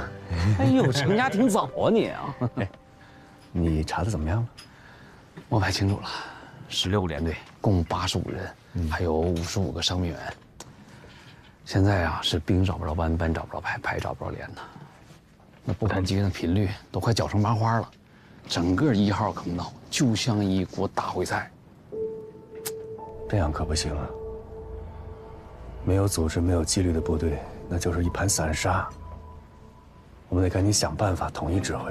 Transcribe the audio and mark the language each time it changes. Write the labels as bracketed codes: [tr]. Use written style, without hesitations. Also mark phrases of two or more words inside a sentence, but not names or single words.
[zh] 哎呦，成家挺早啊你啊！哎，你查的怎麼樣了？摸排清楚了，16個連隊，共85人，還有55個傷病員。現在啊，是兵找不着班，班找不着排，排找不着連呢。那步炮擊的頻率都快攪成麻花了，整個1號坑道就像一鍋大燴菜。這樣可不行啊！沒有組織、沒有紀律的部隊，那就是一盤散沙。我們得趕緊想辦法統一指揮。